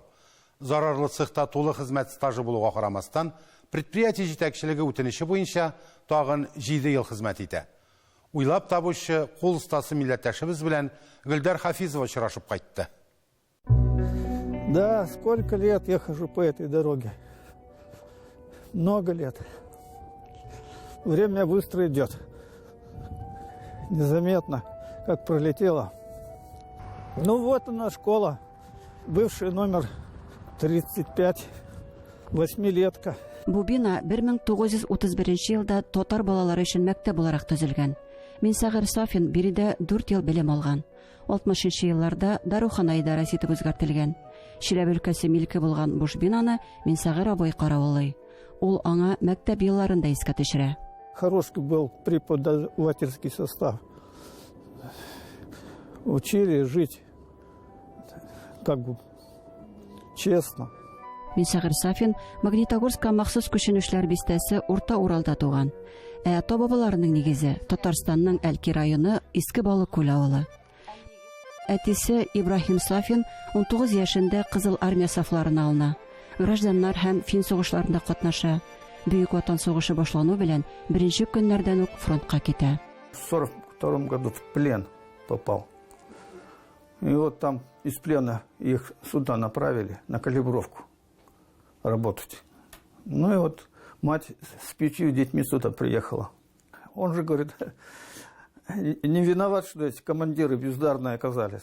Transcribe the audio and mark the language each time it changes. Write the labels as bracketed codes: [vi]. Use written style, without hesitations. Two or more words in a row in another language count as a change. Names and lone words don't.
[tt] Зарарлы цехта тулы хезмәт стажы булуга карамастан, предприятие җитәкчелеге үтенече буенча тагын 7 ел хезмәт итә. Уйлап табучы кул остасы милләттәшебез белән Гөлдар Хафизова очрашып кайтты. [ru] Да, сколько лет я хожу по этой дороге. Много лет. Время быстро идет. Незаметно, как пролетело. Ну вот она школа. Бывший номер 35. 8-летка. [tt] Бу бина 1931 елда татар балалары өчен мәктәп буларак төзелгән. Минсагир Сафин биредә 4 ел белем алган. 60 елларда дарухана идарәсе итеп үзгәртелгән. Чиләбе өлкәсе милке булган буш бинаны Минсагир абый каравылый. Ул аңа мәктәп елларында искә төшерә. [ru] Хороший был преподавательский состав. Учили жить как бы честно. [tt] Минсагир Сафин Магнитогорска махсус күченүчләр бистәсе Урта Уралда туган. Ата-бабаларының нигезе Татарстанның Әлки районы Иске Балык күл авылы. Әтисе Ибрахим Сафин 19 яшендә Кызыл армия сафларына алына. Гражданнар һәм фин сугышларында катнаша. Бөек Ватан сугышы башлану белән беренче көннәрдән үк фронтка китә. [ru] В 1942 году в плен попал. И вот там из плена их сюда направили на калибровку работать. Ну и вот мать с 5 детьми сюда приехала. Он же говорит, не виноват, что эти командиры бездарные оказались.